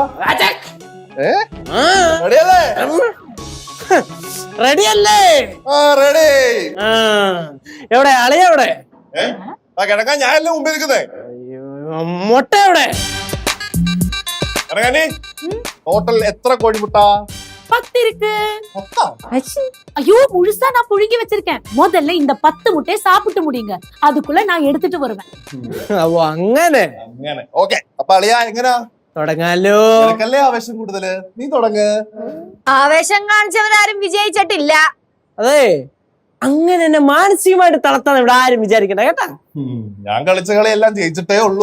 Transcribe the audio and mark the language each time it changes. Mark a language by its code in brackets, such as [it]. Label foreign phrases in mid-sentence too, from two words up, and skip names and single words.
[ml] റെഡിയല്ലേ? റെഡി അല്ലേ? ആ റെഡി. എവിടെ അളിയ എവിടെ? കിടക്കാൻ ഞാനല്ലേ മുമ്പിൽ നിൽക്കുന്നേ. മുട്ട എവിടെ? ഇറങ്ങാനി. ടോട്ടൽ എത്ര കോഴിമുട്ട? [ta] 10 இருக்கு. 10? ஐயோ முழுசா நான் புழுங்கி வச்சிருக்கேன். முதல்ல இந்த 10 முட்டையை சாப்பிட்டு முடியுங்க, அதுக்குள்ள நான் எடுத்துட்டு வருவேன். [ml] അപ്പൊ അങ്ങനെ അങ്ങനെ ഓക്കെ. അപ്പൊ അളിയാ എങ്ങനാ തുടങ്ങാലോ? നിനക്കല്ലേ ആവേശം കൂടുതല്, നീ തുടങ്ങ്. ആവേശം കാണിച്ചവരാരും വിജയിച്ചിട്ടില്ല. അതെ, അങ്ങനെ എന്നെ മാനസികമായിട്ട് തളർത്താൻ ഇവിടെ ആരും വിചാരിക്കണ്ട കേട്ടാ. ഞാൻ കളിച്ച കളിയെല്ലാം ജയിച്ചിട്ടേ ഉള്ളൂ.